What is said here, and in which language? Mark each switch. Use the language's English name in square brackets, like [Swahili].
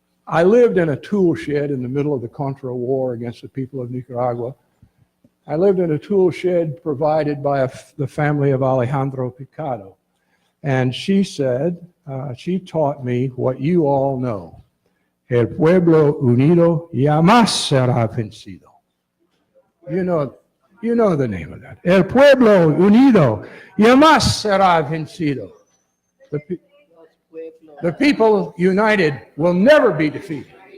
[English] I lived in a tool shed in the middle of the Contra War against the people of Nicaragua. I lived in a tool shed provided by the family of Alejandro Picado. And she said, she taught me what you all know. [Spanish] El pueblo unido jamás será vencido. [English] You know the name of that. [Spanish] El pueblo unido jamás será vencido. [English] The people united will never be defeated.